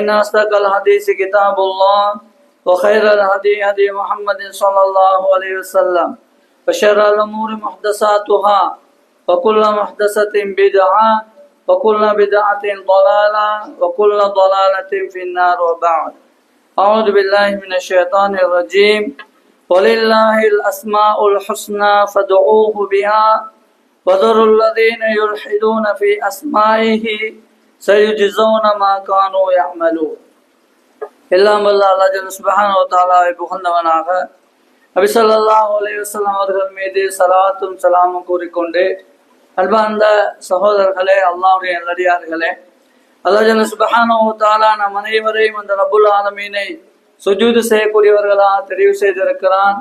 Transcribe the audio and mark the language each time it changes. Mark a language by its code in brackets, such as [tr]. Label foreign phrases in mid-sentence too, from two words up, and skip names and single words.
[ar] أصدق الحديث كتاب الله وخير الهدي هدي محمد صلى الله عليه وسلم وشر الأمور محدثاتها وكل محدثة بدعة وكل بدعة ضلالة وكل ضلالة في النار وبعد أعوذ بالله من الشيطان الرجيم ولله الأسماء الحسنى فادعوه بها وذروا الذين يلحدون في أسمائه سيجزون ما كانوا يعملون [ta] எல்லாம் வல்ல [ar] الله جل سبحانه وتعالى [ta] புகழ்ந்தவனாக நபி [ar] صلى الله عليه وسلم [ta] அவர்கள் மீது ஸலாத்தும் ஸலாமும் கூறிக்கொண்டு அன்பார்ந்த சகோதரர்களே, அல்லாஹ்வுடைய நல்லடியார்களே, [ar] الله جل سبحانه وتعالى [ta] நம் அனைவரையும் அந்த [ar] رب العالمين [ta] சுஜூது செய்யக்கூடியவர்களாக தெரிவு செய்திருக்கிறான்.